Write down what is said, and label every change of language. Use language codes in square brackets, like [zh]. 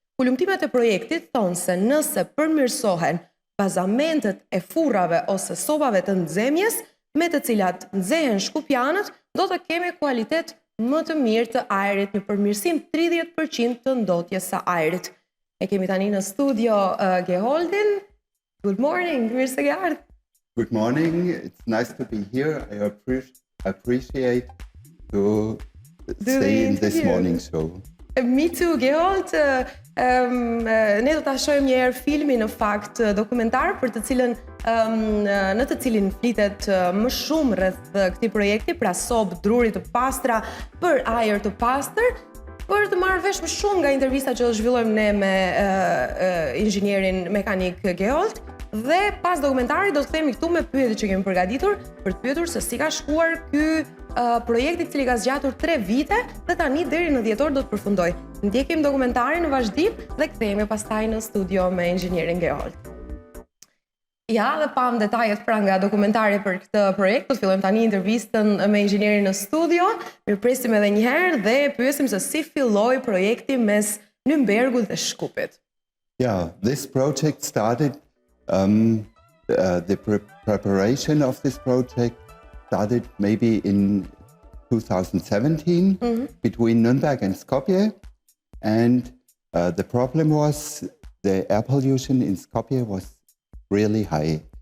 [sq] Kulumtimet e projektit thonë se nëse përmirësohen bazamentet e furrave ose sobave të nxemjes, me të cilat nxehen shkupjanët, do të kemi kualitet më të mirë të ajrit, një përmirësim 30% të ndotjes së ajrit. E kemi tani në studio Geholdin. [en] Good morning, [sq] mirë se ke ardhur. [en] Good morning, it's nice to be here. I appreciate to stay in this morning show. Me too, Gehold. [sq] Ne do ta shohim një herë filmin, në fakt dokumentar për të cilën në të cilin flitet më shumë rreth këtij projekti, pra sobë druri të pastra për ajër të pastër, për të marrë vesh më shumë nga intervista që do zhvillojmë ne me inxhinierin mekanik Gehold. Dhe pas dokumentarit do të kthehemi këtu me pyetjet që kemi përgatitur për të pyetur se si ka shkuar ky projekt i cili ka zgjatur 3 vite dhe tani deri në dhjetor do të përfundoj. Ndjekim dokumentarin në vazhdim dhe kthehemi pastaj në studio me inxhinierin Gehold. Ja, dhe pam detajet pra nga dokumentari për këtë projekt, do të fillojmë tani intervistën me inxhinierin në studio. Mirpresim edhe një herë dhe pyesim se si filloi projekti mes Nürnbergut dhe Shkupit. [en] Yeah, this project started the preparation of this project started maybe in 2017 between Nürnberg and Skopje, and the problem was the air pollution in Skopje was really high.